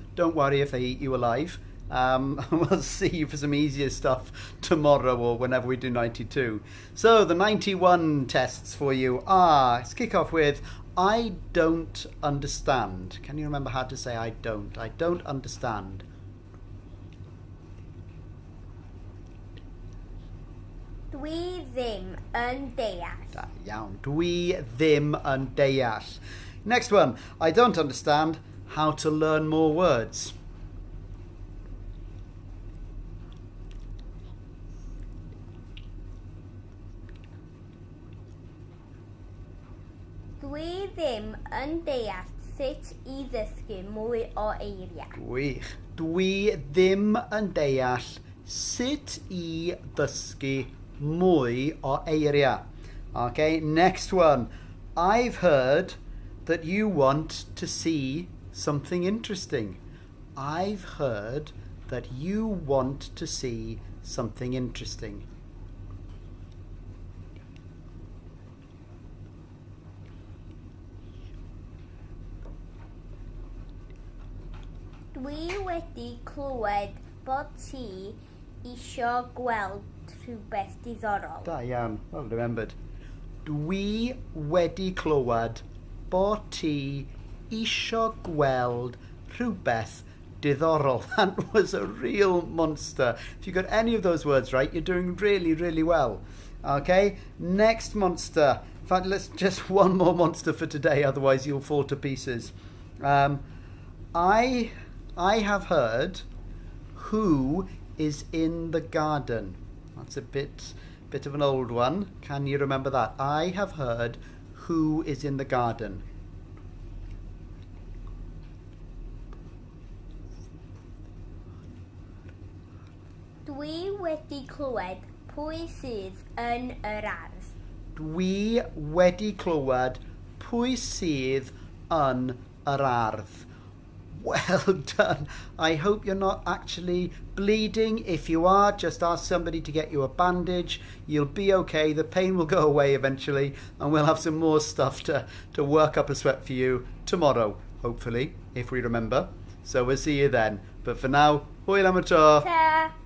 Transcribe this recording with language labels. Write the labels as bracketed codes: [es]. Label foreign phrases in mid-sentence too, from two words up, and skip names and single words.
[en] Don't worry if they eat you alive. We'll see you for some easier stuff tomorrow or whenever we do 92. So the 91 tests for you are, let's kick off with I don't understand. Can you remember how to say I don't? I don't understand. [cy] Dwi ddim yn deall. Da iawn. Dwi ddim yn deall. [en] Next one. I don't understand how to learn more words. [cy] Dwi ddim yn deall sut I ddysgu mwy o eiriau. Gwych. Dwi ddim yn deall sut I ddysgu mwy o eiriau. [en] Okay, next one. I've heard that you want to see something interesting. I've heard that you want to see something interesting. [cy] Dwi wedi clywed bod ti isio gweld rhywbeth diddorol. Da iawn, [en] well remembered. [cy] Dwi wedi clywed bod ti isio gweld rhywbeth diddorol. [en] That was a real monster. If you got any of those words right, you're doing really, really well. Okay, next monster. In fact, let's just one more monster for today, otherwise you'll fall to pieces. I have heard who is in the garden. That's a bit of an old one. Can you remember that? I have heard who is in the garden. [cy] Dwi wedi clywed pwy sydd yn yr ardd. Dwi wedi clywed pwy sydd yn yr ardd. [en] Well done. I hope you're not actually bleeding. If you are, just ask somebody to get you a bandage. You'll be okay. The pain will go away eventually, and we'll have some more stuff to work up a sweat for you tomorrow, hopefully, if we remember. So we'll see you then. But for now, [cy] hwyl am y tro. [en] Ta!